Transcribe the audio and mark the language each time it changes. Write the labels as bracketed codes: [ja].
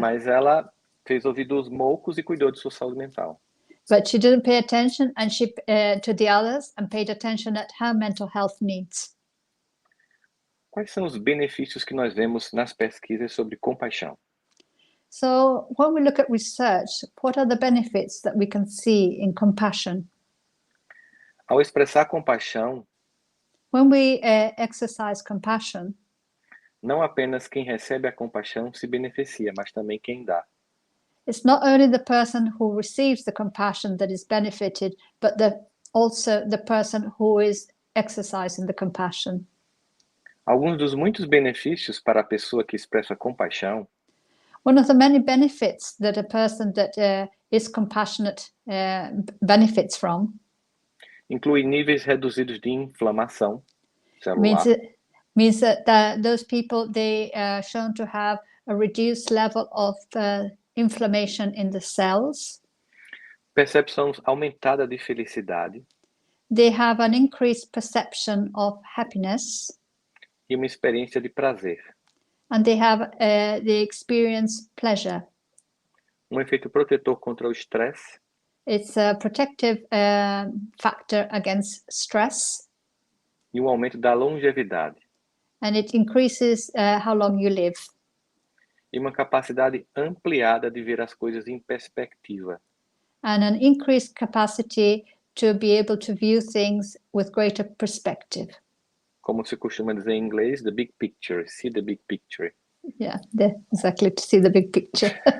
[pt] Mas ela fez ouvidos moucos e cuidou de sua saúde mental. [en] But she didn't pay attention, and she to the others, and paid attention at her mental health needs. [pt] Quais são os benefícios que nós vemos nas pesquisas sobre compaixão? [en] So when we look at research, what are the benefits that we can see in compassion? [pt] Ao expressar compaixão, [en] When we exercise compassion, [pt] não apenas quem recebe a compaixão se beneficia, mas também quem dá. [en] it's not only the person who receives the compassion that is benefited, but also the person who is exercising the compassion. [pt] Alguns dos muitos benefícios para a pessoa que expressa compaixão [en] One of the many benefits that a person that is compassionate benefits from [pt] inclui níveis reduzidos de inflamação celular, [en] means that those people, they are shown to have a reduced level of inflammation in the cells. [pt] percepção aumentada de felicidade [en] They have an increased perception of happiness, [pt] e uma experiência de prazer. [en] and they experience pleasure. [pt] Um efeito protetor contra o estresse [en] It's a protective factor against stress, [pt] e um aumento da longevidade, [en] and it increases how long you live, [pt] e uma capacidade ampliada de ver as coisas em perspectiva, [en] and an increased capacity to be able to view things with greater perspective. [pt] como se costuma dizer em inglês, [en] the big picture, see the big picture. Yeah, exactly, to see the big picture.